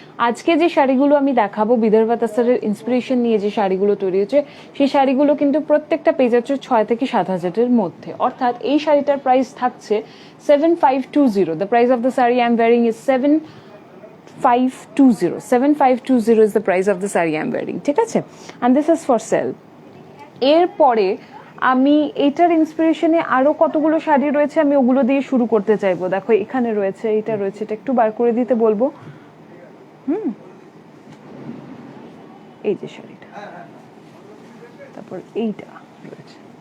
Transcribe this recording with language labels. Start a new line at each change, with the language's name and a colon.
Bangla: আজকে যে শাড়িগুলো আমি দেখাবো বিদর্ভা তসরের ইন্সপিরেশন নিয়ে যে শাড়িগুলো তৈরি হচ্ছে, সেই শাড়িগুলো কিন্তু প্রত্যেকটা পেয়ে যাচ্ছে 6 থেকে 7,000-এর মধ্যে। অর্থাৎ এই শাড়িটার প্রাইস থাকছে 7,520।
English: The price of the sari I am wearing is 7,520 is the price of the saree I'm wearing.
Bangla: ঠিক আছে,
English: and this is for sale.
Bangla: এরপরে আমি এটার ইন্সপিরেশনে আরো কতগুলো শাড়ি রয়েছে, আমি ওগুলো দিয়ে শুরু করতে চাইবো। দেখো এখানে রয়েছে, এটা রয়েছে, এটা একটু বার করে দিতে বলবো। এই যে শাড়িটা, তারপর এইটা রয়েছে।